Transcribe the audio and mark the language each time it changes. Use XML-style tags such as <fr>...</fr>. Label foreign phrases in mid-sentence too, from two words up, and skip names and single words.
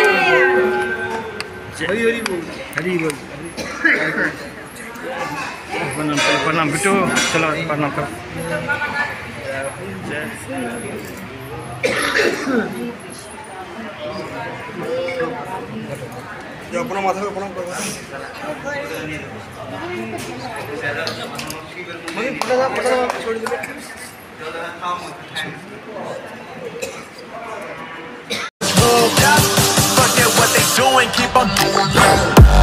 <bn>হরি বল।</bn> <hi>प्रणाम बिट्टू चलो प्रणाम करो अपना माथा पे प्रणाम करो छोड़ दो</hi> <en>Forget what they doing, keep on</en>